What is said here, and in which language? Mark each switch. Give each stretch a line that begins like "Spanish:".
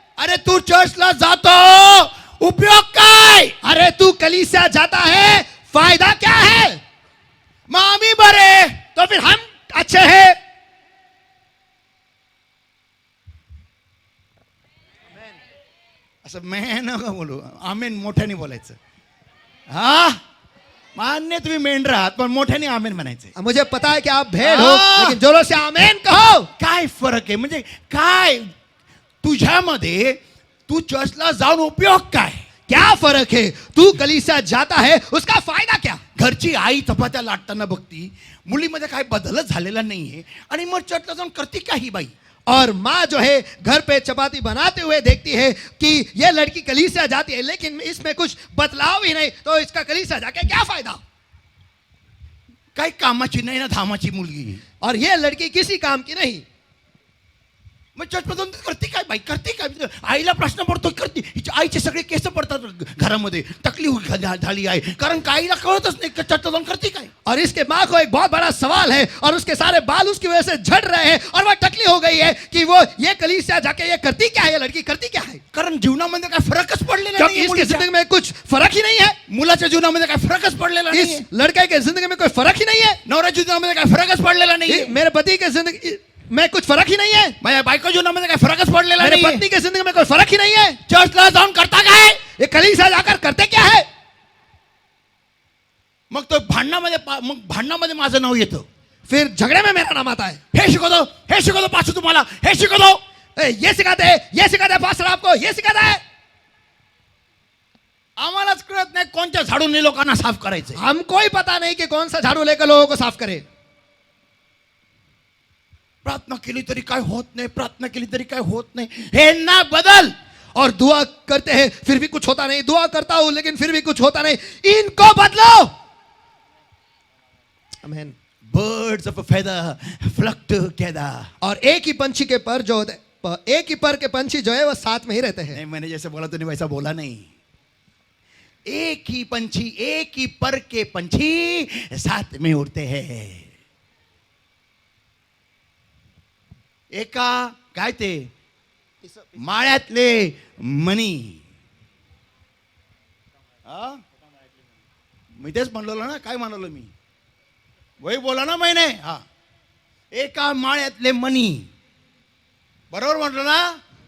Marathi: अरे तू चर्चला जातो, उपयोग काय?
Hindi: अरे तू कलीसिया जाता है, फायदा क्या है?
Marathi: मग आम्ही बरे.
Hindi: तो फिर हम अच्छे हैं.
Marathi: असं मैं नका बोलू, आमेन मोठ्याने बोलायचं. हा मान्य तुम्ही मेंढर आहात, पण मोठ्याने आमेन म्हणायचं.
Hindi: मुझे पता है कि आप भेड़ हो, हाँ। लेकिन जोरों से आमेन कहो.
Marathi: काय फरक आहे? म्हणजे काय तुझ्यामध्ये तू चर्चला जाऊन उपयोग काय?
Hindi: क्या फर्क है? तू कलीसिया जाता है, उसका फायदा क्या?
Marathi: घरची आई चपात्या लाटताना बघती, मुलीमध्ये काय बदलच झालेला नाहीये, आणि मग चर्चला जाऊन करते काही बाई.
Hindi: और माँ जो है घर पे चपाती बनाते हुए देखती है कि ये लड़की कलीसिया जाती है, लेकिन इसमें कुछ बदलाव ही नहीं, तो इसका कलीसिया जाके क्या फायदा?
Marathi: काही कामाची नाही ना धामाची मुलगी.
Hindi: और ये लड़की किसी काम की नहीं.
Marathi: मग चर्चमध्ये करते काय बाई, करते काय? आईला प्रश्न पडतो, करते. हिच्या आईचे सगळे केस पडतात घरामध्ये, तकलीफ झाली आहे, कारण का आईला कळतच नाही चर्चेत जाऊन करते काय.
Hindi: और इसके माँ को एक बहुत बड़ा सवाल है और उसके सारे बाल उसकी वजह से झड़ रहे हैं और वह टकली हो गई है कि वो ये कलीसिया जाके ये करती क्या है, ये लड़की करती क्या है,
Marathi: कारण जीवनामध्ये काय फरकच पडलेला
Hindi: क्योंकि
Marathi: नाही.
Hindi: इसकी जिंदगी में कुछ फर्क ही नहीं है,
Marathi: मुलाच्या जीवनामध्ये काय फरकच पडलेला नाही.
Hindi: इस लड़के के जिंदगी में कोई फर्क ही नहीं है,
Marathi: नवऱ्याच्या जीवनामध्ये काय फरकच पडलेला नाही.
Hindi: मेरे पति के जिंदगी में कुछ फर्क ही नहीं है,
Marathi: माझ्या बायको जीवनामध्ये काय फरकच पडलेला
Hindi: मेरे
Marathi: नाही.
Hindi: पत्नी के जिंदगी में कोई फर्क ही नहीं है,
Marathi: चर्चला जाऊन करता काय?
Hindi: ये कलीसिया जाकर करते क्या है.
Marathi: मग तो भांडणामध्ये माझं नाव येतं.
Hindi: फिर झगड़े में मेरा नाम आता है.
Marathi: हे शिकवतो पाचू तुम्हाला, हे शिकवतो.
Hindi: ये सिखाते हैं, ये सिखाते हैं पास्टर आपको, ये सिखाता है.
Marathi: आम्हालाच कळत नाही कोणत्या झाडूने लोकांना साफ करायचं.
Hindi: हमको ही पता नहीं कि कौन सा झाड़ू लेकर लोगों को साफ करे.
Marathi: प्रार्थना केली तरी काय होत नाही, प्रार्थना केली तरी काय होत नाही. हे ना बदल.
Hindi: और दुआ करते हैं फिर भी कुछ होता नहीं, दुआ करता हूं लेकिन फिर भी कुछ होता नहीं, इनको बदलो. आमीन.
English: Birds of a feather flock together.
Hindi: और एक ही पंछी के पर जो होते, एक ही पर के पंछी जो है वो साथ में ही रहते हैं. नहीं, मैंने जैसे बोला तो नहीं वैसा बोला नहीं. एक ही पंछी, एक ही पर के पंछी साथ में उड़ते हैं.
Marathi: एका काय ते माळ्यातले मणी. मी तेच म्हणलो ना, काय म्हणलो मी,
Hindi: वही बोला ना मैंने.
Marathi: हा, एका माळ्यातले मणी. बरोबर म्हटलं ना?